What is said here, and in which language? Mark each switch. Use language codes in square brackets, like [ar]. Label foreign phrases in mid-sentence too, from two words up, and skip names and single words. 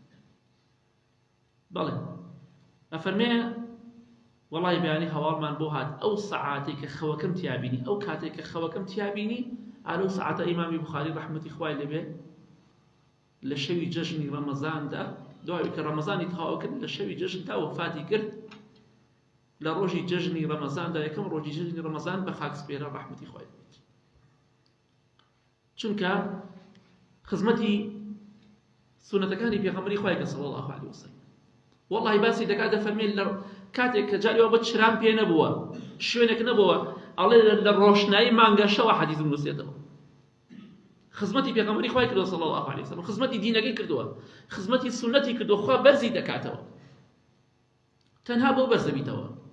[ckb] بەڵێ ئەفەرمێ وەڵای بەیانی هەواڵمان بۆ هات ئەو سەعاتێک کە خەوەکەم تیابینی، ئەو کاتێک کە خەوەکەم تیابینی ئالەو سەعاتە ئیمامی بوخاری ڕەحمەتی خوای لێبێ لە شەوی جەژنی ڕەمەزاندا، دوای کە ڕەمەزانی تەواو کرد لە شەوی جەژندا وەفاتی کرد، لە ڕۆژی جەژنی ڕەمەزاندا یەکەم ڕۆژی جەژنی ڕەمەزان بە خاکسپێرە ڕەحمەتی خوای لێبێت. چونکە خزمەتی سونەتەکانی پێغەمبەری خوای کە [ar] صلی الله عليه وسلم [ckb] والله باسی دەکات دەفەرمێت لە کاتێک کە جاریەوە بە چرام پێ نەبووە، شوێنێک نەبووە، ئەڵێ لە ڕۆشنایی مانگە شەوە حەدیث نووسێتەوە. خزمەتی پێغەمبەری خوای کردووە [ar] صلی الله عليه وسلم، [ckb] خزمەتی دینەکەی کردووە، خزمەتی سونەتی کردووە، خوا بەرزی دەکاتەوە، تەنها بۆ بەرز دەبیتەوە.